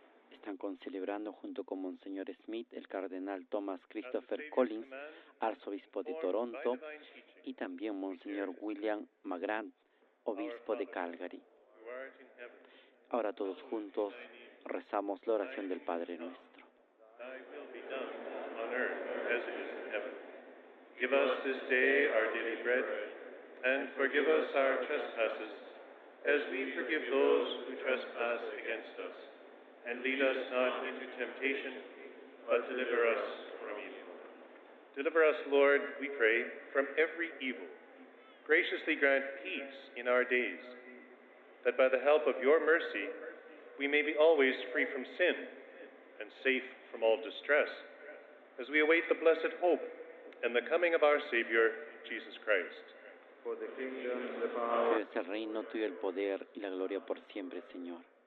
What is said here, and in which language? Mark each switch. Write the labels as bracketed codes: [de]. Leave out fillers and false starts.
[es] Están celebrando junto con Monseñor Smith, el cardenal Thomas Christopher Collins, arzobispo de Toronto, y también Monseñor William Magrant, obispo de Calgary. Ahora todos juntos rezamos la oración del Padre Nuestro. [en] Thy will be done on earth as it is in heaven. Give us this day our daily bread, and forgive us our trespasses, as we forgive those who trespass against us. And lead us not into temptation, but deliver us from evil. Deliver us, Lord, we pray, from every evil. Graciously grant peace in our days, that by the help of your mercy we may be always free from sin and safe from all distress, as we await the blessed hope and the coming of our Savior, Jesus Christ. For the kingdom, the power, [es] Tuyo es el reino, tuyo el poder y la gloria por siempre, Señor.